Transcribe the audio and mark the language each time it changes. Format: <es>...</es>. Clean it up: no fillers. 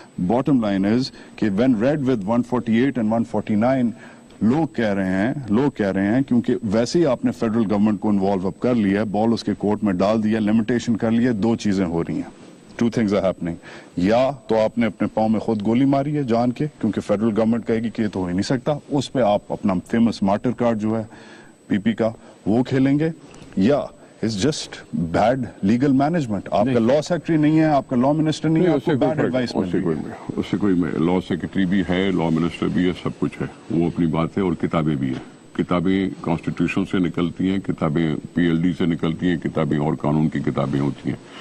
<en>bottom line is</en> <ur>کہ</ur> <en>when read with 148 and 149</en> <ur>لوگ کہہ رہے ہیں کیونکہ ویسے ہی آپ نے فیڈرل گورنمنٹ کو انوالو اپ کر لیا ہے, بال اس کے کورٹ میں ڈال دیا, لمیٹیشن کر لیا. 2 چیزیں ہو رہی ہیں,</ur> <en>2 things are happening.</en> <ur>یا تو آپ نے اپنے پاؤں میں خود گولی ماری ہے جان کے, کیونکہ فیڈرل گورنمنٹ کہے گی کہ یہ تو ہو ہی نہیں سکتا, اس پہ آپ اپنا فیمس مارٹر کارڈ جو ہے PP کا وہ کھیلیں گے. یا</ur> <en>it's just bad legal management.</en> <ur>آپ کا لا سیکرٹری نہیں ہے, آپ کا لا منسٹر نہیں ہے, آپ کو بیڈ ایڈوائس مل رہی ہے. اس سے کوئی لا سیکرٹری بھی ہے, لا منسٹر بھی ہے, سب کچھ ہے, وہ اپنی بات ہے. اور کتابیں بھی ہیں, کتابیں کانسٹیٹیوشن سے نکلتی ہیں, کتابیں PLD سے نکلتی ہیں, کتابیں اور قانون کی کتابیں ہوتی ہیں.</ur>